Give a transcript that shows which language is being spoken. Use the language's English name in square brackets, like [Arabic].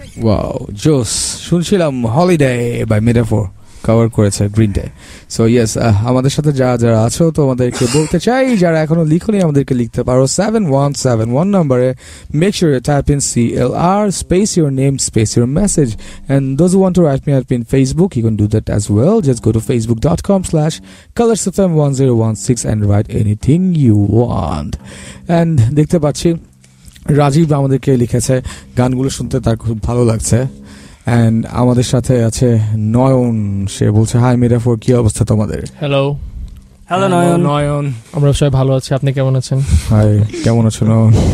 [Bangla] Wow জোস শুনছিলাম holiday by metaphor cover করেছে গ্রিন ডে। সো ইয়েস, আমাদের সাথে যারা আছো তোমাদেরকে বলতে চাই, যারা এখনো লিখনি আমাদেরকে লিখতে পারো 7171 নম্বরে। [English] Make sure you type in CLR space your name space your message, and those who want to write me up in Facebook, you can do that as well. Just go to facebook.com/colorsfm1016 and write anything you want. [Bangla] And দেখতে পাচ্ছি রাজীব আমাদেরকে লিখেছে গানগুলো শুনতে তার খুব ভালো লাগছে। অ্যান্ড আমাদের সাথে আছে নয়ন, সে বলছে হাই মেটাফোর, কি অবস্থা তোমাদের? হ্যালো হ্যালো নয়ন। আমরা সবাই ভালো আছি, আপনি কেমন আছেন? হাই, কেমন আছো নয়ন?